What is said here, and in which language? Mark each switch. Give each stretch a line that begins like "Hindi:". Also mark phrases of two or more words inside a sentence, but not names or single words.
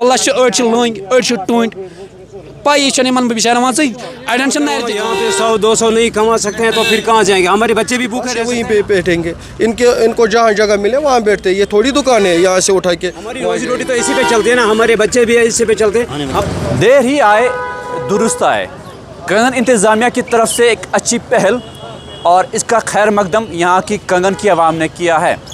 Kashmiri: واللہ أڑ لٔنٛگۍ أڑ ٹوٗنٛٹۍ پایی چھنہٕ یِمن بِچارن مان ژٕ اڑٮ۪ن چھِ نرِ تہِ
Urdu: یہاں پہ 100-200 نہیں کما سکتے ہیں تو پھر کہاں جائیں گے؟ ہمارے بچے بھی بھوکے رہتے وہیں پہ بیٹھیں گے. ان کو جہاں جگہ ملے وہاں بیٹھتے ہیں. یہ تھوڑی دکان ہے یہاں سے اٹھا کے. ہماری روزی روٹی تو اسی پہ چلتی ہے نا, ہمارے بچے بھی اسی پہ چلتے ہیں. دیر ہی آئے درست آئے. کنگن انتظامیہ کی طرف سے ایک اچھی پہل اور اس کا خیر مقدم یہاں کی کنگن کی عوام نے کیا ہے.